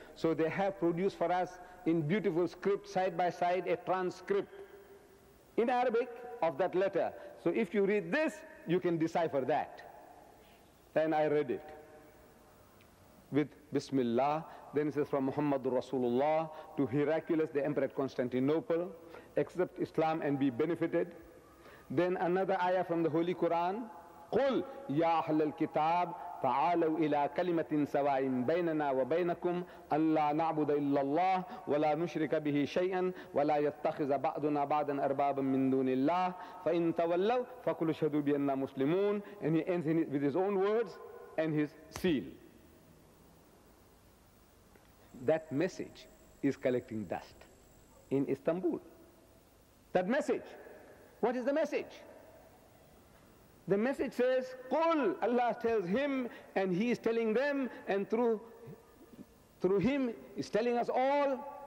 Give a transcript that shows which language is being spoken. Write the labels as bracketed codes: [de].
[en] So they have produced for us in beautiful script, side by side, a transcript in Arabic of that letter. So if you read this, you can decipher that. And I read it with Bismillah. Then it says, from Muhammadur Rasulullah to Heraclius, the emperor at Constantinople, accept Islam and be benefited. Then another ayah from the Holy Quran, [ar] قُلْ يَا أَهْلَ الْكِتَابِ تعالوا إلى كلمة سواء بيننا وبينكم ألا نعبد إلا الله ولا نشرك به شيئا ولا يتخذ بعضنا بعضا أربابا من دون الله فإن تولوا فقولوا اشهدوا بأننا مسلمون. [en] And he ends with his own words and his seal. That message is collecting dust in Istanbul. That message. What is the message? The message says, Qul, Allah tells him, and he is telling them, and through him is telling us all.